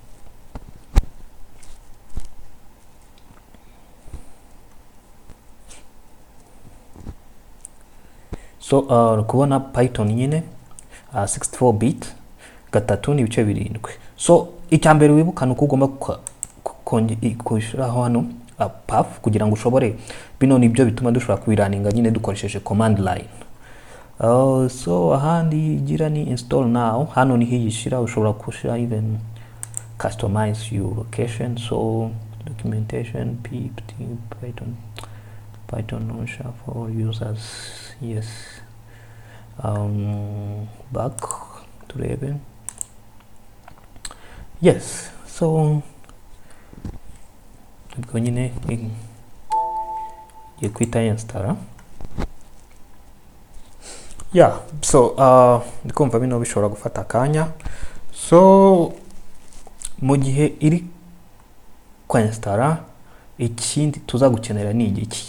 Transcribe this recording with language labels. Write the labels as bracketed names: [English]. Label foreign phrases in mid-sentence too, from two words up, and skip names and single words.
[Kinyarwanda] So kubona Python nyine 64 bit gatatu n'ibice birindwi. So icyambere wibukana uko ugomba kushiraho hano path kugira ngo ushobore bino nibyo bituma dushobora kubiraninga nyine dukoresheje [English] command line. [Kinyarwanda] So ahandi gira ni [English] install now, [Kinyarwanda] hano ni hiyishira, ushobora kushira [English] even customize your location. So documentation pip Python launcher for users. Yes. Back to Raven. Yes. [Kinyarwanda] So ubwo nyine ye kwita install. Yeah, so ndikumva bino bishobora gufata akanya. So mu gihe iri kwa install, ikindi tuzagukenera ni iki?